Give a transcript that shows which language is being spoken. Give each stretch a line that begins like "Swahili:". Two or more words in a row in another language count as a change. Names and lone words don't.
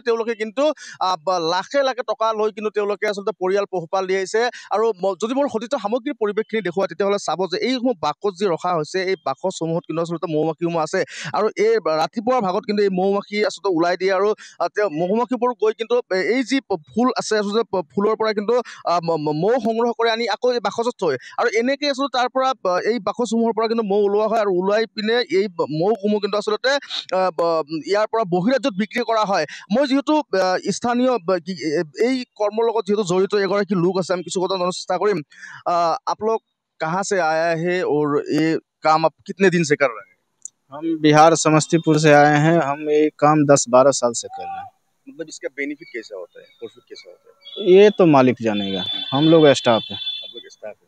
Assamese: তেওঁলোকে কিন্তু লাখে লাখে টকা লৈ কিন্তু তেওঁলোকে আচলতে পৰিয়াল পোহপাল দি আহিছে আৰু যদি মোৰ সতীৰ্থ সামগ্ৰী পৰিৱেশখিনি দেখুওৱা তেতিয়াহ'লে চাব যে এইসমূহ বাকচ যি ৰখা হৈছে এই বাকচসমূহত কিন্তু আচলতে মৌমাখিসমূহ আছে আৰু এই ৰাতিপুৱাৰ ভাগত কিন্তু এই মৌমাখি আচলতে ওলাই দিয়ে আৰু তেওঁ মৌমাখিবোৰ গৈ কিন্তু এই যি ফুল আছে আচলতে ফুলৰ পৰা কিন্তু মৌ সংগ্ৰহ কৰি আনি আকৌ এই বাকচত থয় আৰু এনেকৈ আচলতে তাৰ পৰা এই বাকচসমূহৰ পৰা কিন্তু মৌ ওলোৱা হয় আৰু ওলাই পিনে এই মৌসমূহ কিন্তু আচলতে ইয়াৰ পৰা বহিৰাজ্যত বিক্ৰী কৰা হয়। মই যিহেতু স্থানীয় এই কৰ্মৰ লগত যিহেতু জড়িত এগৰাকী লোক আছে আমি কিছু কথা জানাৰ চেষ্টা কৰিম।
Hindi: आप लोग कहाँ से आया है और ये काम आप कितने दिन से कर रहे हैं? हम बिहार समस्तीपुर से आए हैं। हम ये काम 10-12 साल से कर रहे हैं। मतलब इसका बेनिफिट कैसा होता है, प्रॉफिट कैसा होता है? ये तो मालिक जानेगा, हम लोग स्टाफ हैं। आप लोग स्टाफ है